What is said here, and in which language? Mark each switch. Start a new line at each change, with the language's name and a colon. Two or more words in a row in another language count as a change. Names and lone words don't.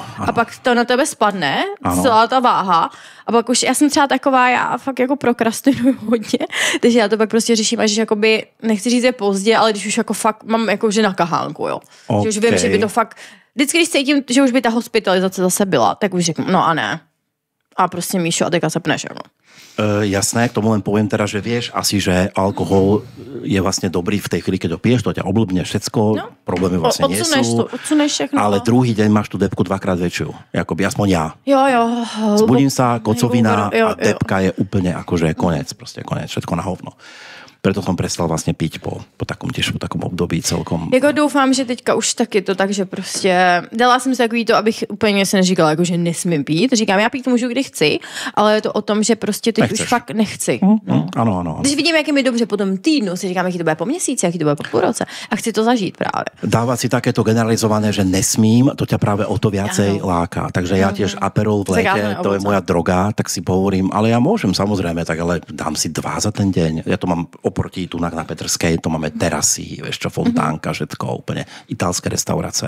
Czech: A pak to na tebe spadne, celá ta váha. A pak už, já jsem třeba taková, já fakt jako prokrastinuju hodně, takže já to pak prostě řeším, až jakoby, nechci říct je pozdě, ale když už jako fakt mám jako že na kahánku, jo. Okay. Že už vím, že by to fakt, vždycky, když cítím, že už by ta hospitalizace zase byla, tak už řeknu, no a ne. A prostě Míšo, a teďka se pneš, jako.
Slovak: Jasné, k tomu len poviem teda, že vieš asi, že alkohol je vlastne dobrý v tej chvíli, keď dopiješ, to ťa oblbne všetko, problémy vlastne nie sú.
Czech: Odsuneš všechno.
Slovak: Ale druhý deň máš tú depku dvakrát väčšiu, akoby aspoň ja. Jo. Zbudím sa, kocovina a depka je úplne akože konec, proste konec, všetko na hovno. Preto jsem prestal vlastně pít po takom těžším takom období celkom.
Czech: Jako doufám, že teďka už taky to tak, že prostě dala jsem si takový to, abych úplně se neříkala, jako, že nesmím pít. Říkám, já pít můžu, kdy chci, ale je to o tom, že prostě teď už fakt nechci. Ano. Když vidím, jak je mi dobře po tom týdnu, si říkám, jaký to bude po měsíci, jaký to bude po půl roce a chci to zažít právě.
Slovak: Dávať si takéto generalizované, že nesmím, to ťa práve o to viacej láka. Takže ja tiež Aperol v lete, to je moja droga, tak si pohovorím, ale ja môžem samozrejme, tak ale dám si 2 za ten deň. Ja to mám oproti tu na Petrskej, to máme terasy, vieš čo, fontánka, všetko, úplne italské restaurace.